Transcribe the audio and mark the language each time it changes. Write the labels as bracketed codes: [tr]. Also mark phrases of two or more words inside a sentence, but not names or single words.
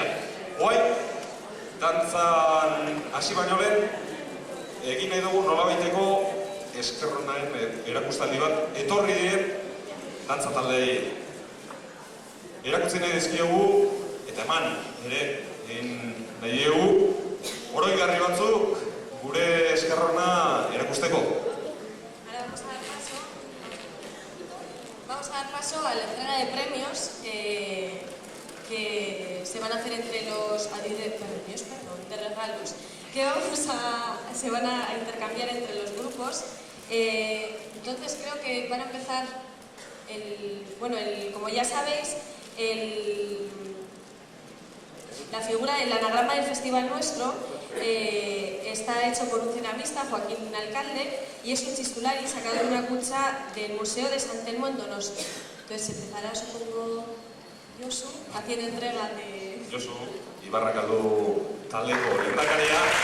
[eu] Hoai, dantzan hasi baino lehen, egin nahi dugu nolabaiteko eskerronaren erakustaldi bat, etorri diren dantza taldeei. Erakutsi nahi dizkiegu, eta eman ere egin nahi dugu, oroigarri batzuk gure eskerrona erakusteko. [es] Ahora vamos a dar paso a la entrega de premios que se van a hacer entre los de regalos que se van a intercambiar entre los grupos. Entonces creo que van a empezar como ya sabéis, la figura, el anagrama del festival nuestro está hecho por un ceramista, Joaquín Alcalde, y es un chistulari sacado de una cucha del Museo de San Telmo en Donosti. Entonces empezará, supongo, Josu, haciendo entrega de... [eu] Josu, Ibarrakaldu taldeko lehendakaria.